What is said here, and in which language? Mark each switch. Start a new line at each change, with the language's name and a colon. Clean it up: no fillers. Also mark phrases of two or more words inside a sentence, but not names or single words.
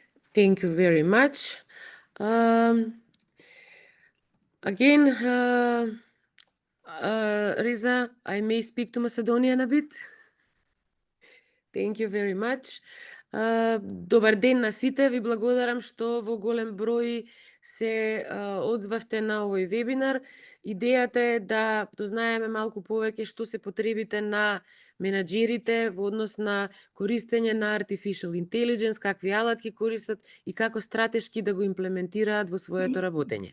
English: Thank you very much. Again, Reza, I may speak to Macedonian a bit. Thank you very much.
Macedonian: Добар ден на сите, ви благодарам што во голем број се одзвавте на овој вебинар. Идејата е да дознаеме малку повеќе што се потребите на менаџерите во однос на користење на
English: Artificial Intelligence,
Macedonian: какви алатки користат и како стратешки да го имплементираат во своето работење.